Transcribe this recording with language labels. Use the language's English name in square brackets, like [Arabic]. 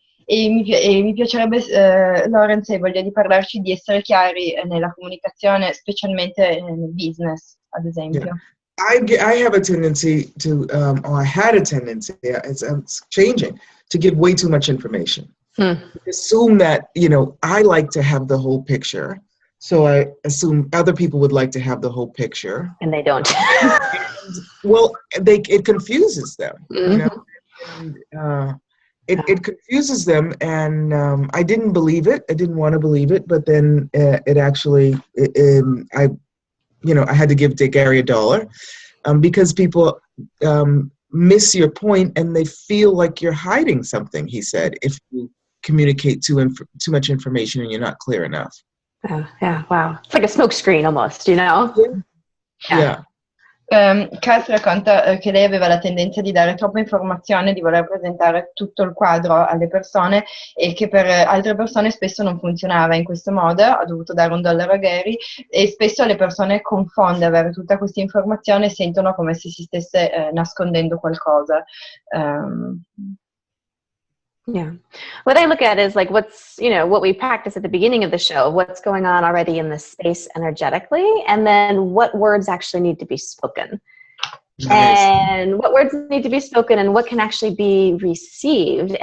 [Italian] E mi piacerebbe, Lauren, se hai voglia di parlarci di essere chiari nella comunicazione, specialmente nel business, ad esempio. [English] Yeah. I have a tendency to, or I had a tendency, it's changing, to give way too much information. Assume that, you know, I like to have the whole picture. So I assume other people would like to have the whole picture. And they don't. Well, it confuses them, you know? And, it confuses them, and I didn't believe it. I didn't want to believe it, but then it actually, I had to give Gary $1 because people miss your point and they feel like you're hiding something, he said, if you communicate too much information and you're not clear enough. Oh, yeah, wow. It's like a smoke screen almost, you know? Yeah. [Italian] Cass racconta che lei aveva la tendenza di dare troppa informazione, di voler presentare tutto il quadro alle persone e che per altre persone spesso non funzionava in questo modo, ha dovuto dare $1 a Gary e spesso le persone confonde avere tutta questa informazione e sentono come se si stesse nascondendo qualcosa. [English] Yeah. What I look at is like what's, what we practice at the beginning of the show, what's going on already in the space energetically, and then what words actually need to be spoken. Nice. And what words need to be spoken and what can actually be received.